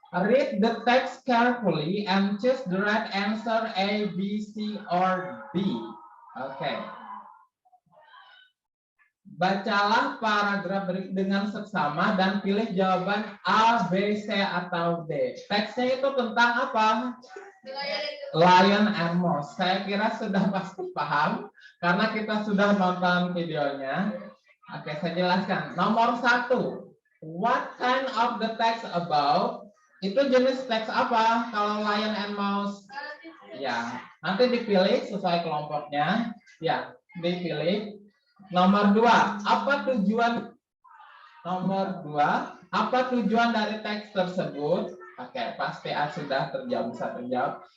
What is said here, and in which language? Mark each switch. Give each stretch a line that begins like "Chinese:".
English: Read the text carefully and choose the right answer A, B, C, or D. Okay.
Indonesian: Bacalah paragraf berikut dengan seksama dan pilih jawaban A, B, C, atau D. Teksnya itu tentang apa? Lion and Mouse. Saya kira sudah pasti paham karena kita sudah nonton videonya. Oke, saya jelaskan. Nomor 1.
English: What kind of the text about?
Indonesian: Itu jenis teks apa? Kalau Lion and Mouse? Ya, nanti dipilih sesuai kelompoknya. Ya, dipilih. Nomor 2, apa tujuan? Nomor 2, apa tujuan dari teks tersebut? Oke, pasti sudah terjawab, bisa terjawab.